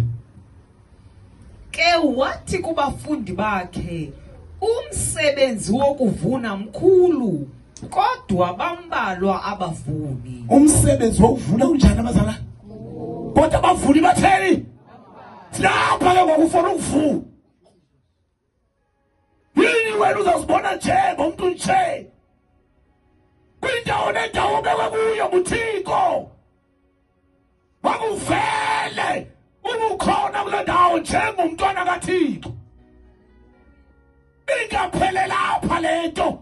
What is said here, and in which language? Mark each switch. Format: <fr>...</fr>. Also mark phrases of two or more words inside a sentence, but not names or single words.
<xh>Ke wathi kubafundi bakhe, umsebenzi wokuvuna mkhulu, kodwa bambalwa abavuni. Umsebenzi wokuvuna unjani abazalwane? Kodwa abavuni batheni?</xh> <zu>Lapha ke ngokufuna ukuvuna. Yini wena uzasibona njengomuntu nje?</zu> <xh>Kwindawo nendawo obekwe kuyo nguThixo. Wakuvele ubukhona kule ndawo njengomntwana kaThixo.</xh> <zu>Ingaphele lapha lento.</zu>